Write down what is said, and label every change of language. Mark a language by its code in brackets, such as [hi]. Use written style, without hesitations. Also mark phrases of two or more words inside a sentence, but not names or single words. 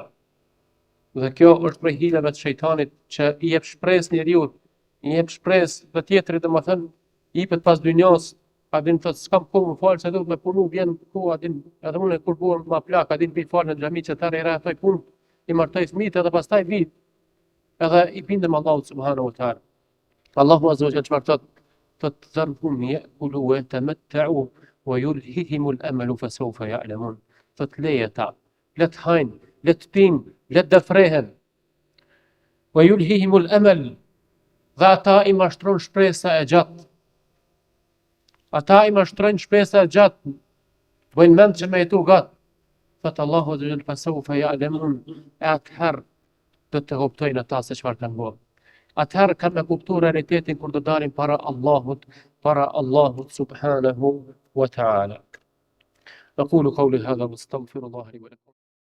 [sq] Dhe kjo është prej hileve të shejtanit që i jep shpresë njeriu, i jep shpresë të tjetrit domethënë i jepet pas dynjas, a din thot s'kam kohë më fal se do të më punu, vjen koha din edhe unë kur buam ma plak, a din pi fal në xhami që tani ra thoj punë, i martoj fëmijët edhe pastaj vi. Edhe i bindem Allahut [ar] سبحانه وتعالى. الله عز وجل [sq] çfarë thot? [ar] Thot ذرهم يأكلوا ويتمتعوا ويلههم الأمل فسوف يعلمون. [sq] Thot leje ta, let hajn, let pin, let dëfrehen. [ar] ويلههم الأمل, [sq] dhe ata i mashtron shpresa e gjatë. Ata i mashtrojnë shpresa e gjatë, bëjnë mend që me jetu gatë. [ar] Thot الله عز وجل فسوف يعلمون, [sq] e atëherë do të kuptojnë ata se çfarë kanë bërë. atëherë kanë me kuptu realitetin kur do dalin para Allahut [ar] سبحانه وتعالى. أقول قولي هذا واستغفر الله لي ولكم